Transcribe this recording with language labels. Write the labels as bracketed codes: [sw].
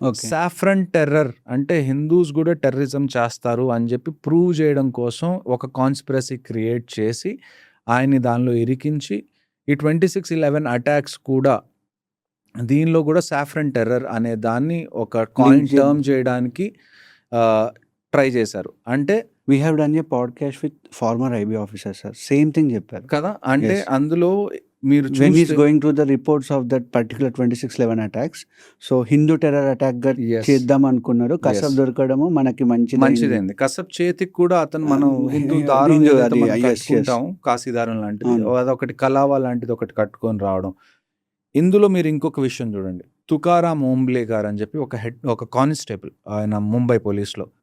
[te] Saffron terror అంటే Hindus కూడా terrorism చేస్తారు అని చెప్పి ప్రూవ్ చేయడం కోసం ఒక కాన్స్పిరసీ క్రియేట్ చేసి ఆయన్ని దానిలో ఇరికించి, ఈ 26/11 అటాక్స్ కూడా దీనిలో కూడా సాఫ్రన్ టెర్రర్ అనే దాన్ని ఒక కాయిన్ టర్మ్ చేయడానికి ట్రై చేశారు. అంటే [en] we have done a podcast with former IB officer sir, same thing చెప్పారు [te] కదా. అంటే అందులో మీరు [en] when he's going through the reports of that particular 26/11 attacks, so [te] Hindu terror attack గా చేద్దాం అనుకున్నారు. కసబ్ దొరకడము మనకి మంచిదైంది. కసబ్ చేతికి కూడా అతను మనం హిందూ దారం కట్టుకుంటాం, కాశీదారం లాంటిది, అదొకటి కలావా లాంటిది ఒకటి కట్టుకొని రావడం. ఇందులో మీరు ఇంకొక విషయం చూడండి, తుకారాం ఓంబ్లే గారు అని చెప్పి ఒక కానిస్టేబుల్, ఆయన ముంబై పోలీస్లో.